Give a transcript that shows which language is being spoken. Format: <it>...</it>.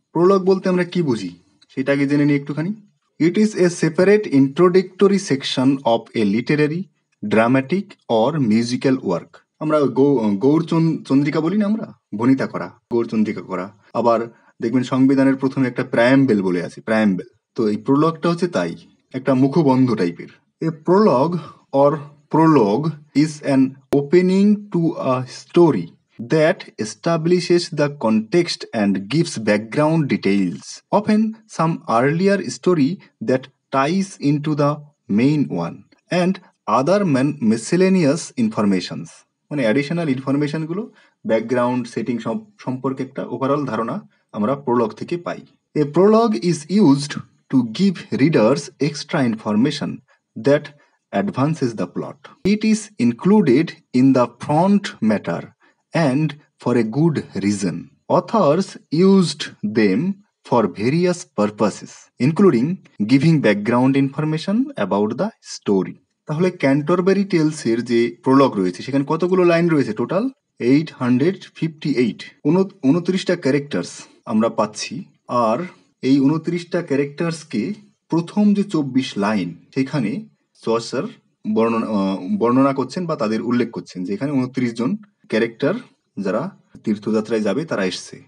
<bn>Prolog বলতে আমরা কি বুঝি সেটা আগে জেনে নিই একটুখানি।</bn> <en>It is a separate introductory section of a literary, dramatic or musical work.</en> <bn>আমরা চন্দ্রিকা বলি না, আমরা বনিতা করা, গৌরচন্দ্রিকা করা। আবার দেখবেন সংবিধানের প্রথমে একটা প্রায়াম্বেল বলে আছে, প্রায়াম্বেল। তো এই প্রলগটা হচ্ছে তাই, একটা মুখবন্ধ টাইপের।</bn> <en>A prologue or prologue is an opening to a story that establishes the context and gives background details, often some earlier story that ties into the main one, and other miscellaneous informations.</en> <bn>মানে additional ইনফরমেশনগুলো, background setting সম্পর্কে একটা overall ধারণা আমরা Prolog থেকে পাই।</bn> <en>A prologue is used to give readers extra information that advances the plot. It is included in the front matter and for a good reason. Authors used them for various purposes, including giving background information about the story.</en> <bn>তাহলে Canterbury tales এর যে Prolog রয়েছে সেখানে কতগুলো line রয়েছে? Total 858, 29টা characters আমরা পাচ্ছি। আর এই 29টা ক্যারেক্টার্সকে প্রথম যে 24 লাইন সেখানে চসার বর্ণনা করছেন বা তাদের উল্লেখ করছেন যে এখানে 29 জন ক্যারেক্টার যারা তীর্থযাত্রায় যাবে তারা এসছে।</bn>